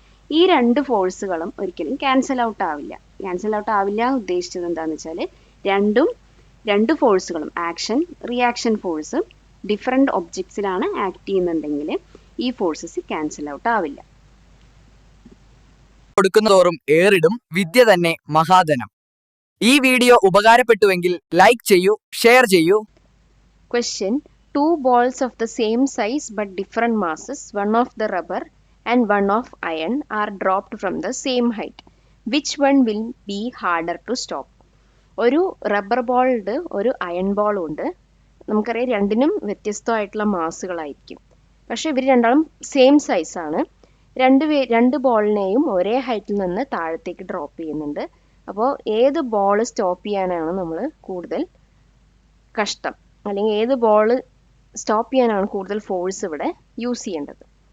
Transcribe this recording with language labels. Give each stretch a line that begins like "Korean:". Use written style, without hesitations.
Malayalam: ഈ രണ്ട് ഫോഴ്സുകളും ഒരിക്കലും ക്യാൻസൽ ഔട്ട് ആവില്ല. ക്യാൻസൽ ഔട്ട് ആവില്ല എന്ന് ഉദ്ദേശിച്ചത് എന്താണെന്ന് വെച്ചാൽ രണ്ട് ഫോഴ്സുകളും action reaction force different ഒബ്ജക്ട്സിലാണ് act ചെയ്യുന്നുണ്ടെങ്കിൽ ഈ ഫോഴ്സസ് ക്യാൻസൽ ഔട്ട് ആവില്ല. കൊടുക്കുന്നതോറും ഏറിടും വിദ്യ തന്നെ മഹാധനം. ഈ വീഡിയോ ഉപകാരപ്പെട്ടുവെങ്കിൽ ലൈക്ക് ചെയ്യൂ, ഷെയർ ചെയ്യൂ.
English: Question, 2 balls of the same size but different masses, one of the rubber and one of iron, are dropped from the same height. Which one will be harder to stop?
Malayalam: ഒരു rubber ball ഉണ്ട്, ഒരു iron ബോളും ഉണ്ട്. നമുക്കറിയാം രണ്ടിനും വ്യത്യസ്തമായിട്ടുള്ള മാസുകളായിരിക്കും. പക്ഷെ ഇവർ രണ്ടാളും സെയിം സൈസാണ്. രണ്ട് ബോളിനെയും ഒരേ ഹൈറ്റിൽ നിന്ന് താഴത്തേക്ക് ഡ്രോപ്പ് ചെയ്യുന്നുണ്ട്. അപ്പോൾ ഏത് ബോൾ സ്റ്റോപ്പ് ചെയ്യാനാണ് നമ്മൾ കൂടുതൽ കഷ്ടം, അല്ലെങ്കിൽ ഏത് ബോൾ സ്റ്റോപ്പ് ചെയ്യാനാണ് കൂടുതൽ ഫോഴ്സ് ഇവിടെ യൂസ് ചെയ്യേണ്ടത്?